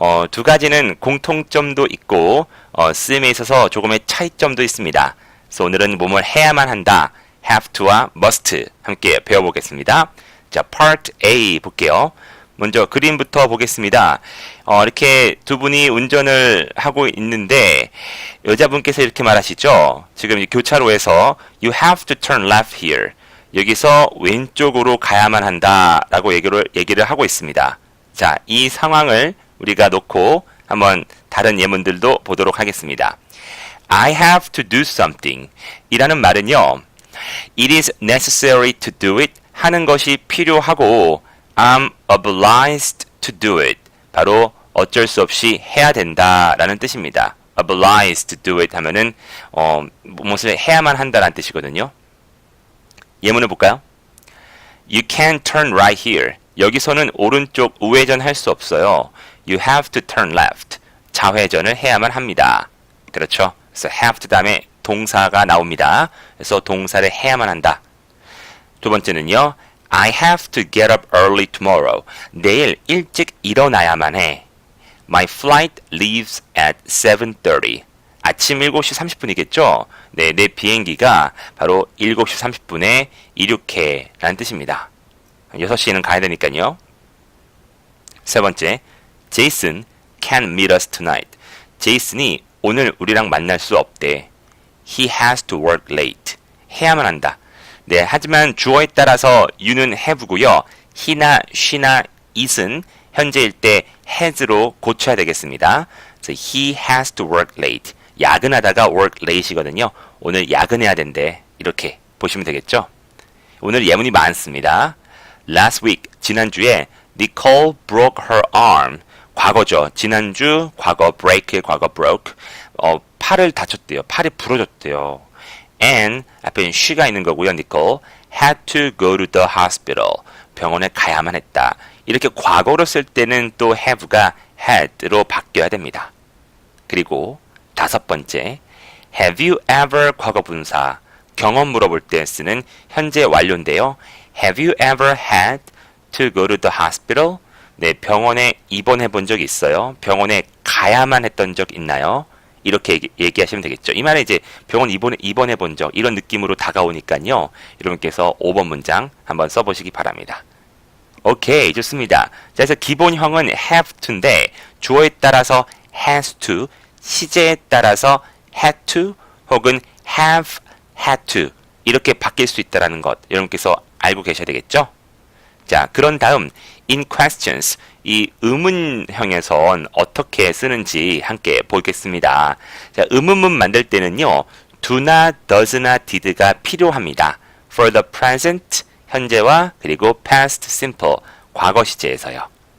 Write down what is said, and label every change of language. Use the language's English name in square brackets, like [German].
[Korean] 두 가지는 공통점도 있고 쓰임에 있어서 조금의 차이점도 있습니다. 그래서 오늘은 뭐뭘 해야만 한다. have to와 must 함께 배워보겠습니다. 자, part A 볼게요. 먼저 그림부터 보겠습니다. 이렇게 두 분이 운전을 하고 있는데 여자분께서 이렇게 말하시죠. 지금 이 교차로에서 [English] You have to turn left here. [Korean] 여기서 왼쪽으로 가야만 한다라고 얘기를 하고 있습니다. 자, 이 상황을 우리가 놓고 한번 다른 예문들도 보도록 하겠습니다. [English] I have to do something [Korean] 이라는 말은요. [English] It is necessary to do it [Korean] 하는 것이 필요하고 [English] I'm obliged to do it. [Korean] 바로 어쩔 수 없이 해야 된다라는 뜻입니다. [English] obliged to do it [Korean] 하면은 무엇을 해야만 한다라는 뜻이거든요. 예문을 볼까요? [English] You can't turn right here. [Korean] 여기서는 오른쪽 우회전 할 수 없어요. [English] You have to turn left. [Korean] 좌회전을 해야만 합니다. 그렇죠? 그래서 have to 다음에 동사가 나옵니다. 그래서 동사를 해야만 한다. 두 번째는요. [English] I have to get up early tomorrow. [Korean] 내일 일찍 일어나야만 해. [English] My flight leaves at 7:30. [Korean] 아침 7시 30분이겠죠? 네, 내 비행기가 바로 7시 30분에 이륙해 라는 뜻입니다. 6시에는 가야 되니까요. 세 번째, [English] Jason can't meet us tonight. [Korean] 제이슨이 오늘 우리랑 만날 수 없대. [English] He has to work late. [Korean] 해야만 한다. 네, 하지만 주어에 따라서 you는 have고요. he나 she나 it은 현재일 때 has로 고쳐야 되겠습니다. 그래서 [English] he has to work late. [Korean] 야근하다가 work late이거든요. 오늘 야근해야 된대. 이렇게 보시면 되겠죠. 오늘 예문이 많습니다. [English] Last week, [Korean] 지난주에 [English] Nicole broke her arm. [Korean] 과거죠. 지난주 과거 break의 과거 broke. 팔을 다쳤대요. 팔이 부러졌대요. And 앞에 she가 있는 거고요. [English] Nicole had to go to the hospital. [Korean] 병원에 가야만 했다. 이렇게 과거로 쓸 때는 또 have가 had로 바뀌어야 됩니다. 그리고 다섯 번째, have you ever 과거 분사 경험 물어볼 때 쓰는 현재 완료인데요. [English] Have you ever had to go to the hospital? [Korean] 네, 병원에 입원해 본 적 있어요? 병원에 가야만 했던 적 있나요? 이렇게 얘기하시면 되겠죠. 이 말에 이제 병원 입원해 본 적 이런 느낌으로 다가오니까요. 여러분께서 5번 문장 한번 써보시기 바랍니다. 오케이, 좋습니다. 자, 그래서 기본형은 have to인데 주어에 따라서 has to, 시제에 따라서 had to 혹은 have had to 이렇게 바뀔 수 있다는 것 여러분께서 알고 계셔야 되겠죠. 자, 그런 다음 in questions 이 의문형에선 어떻게 쓰는지 함께 보겠습니다. 자, 의문문 만들 때는요. do나 does나 did가 필요합니다. [English] for the present [Korean] 현재와 그리고 [English] past simple [Korean] 과거 시제에서요.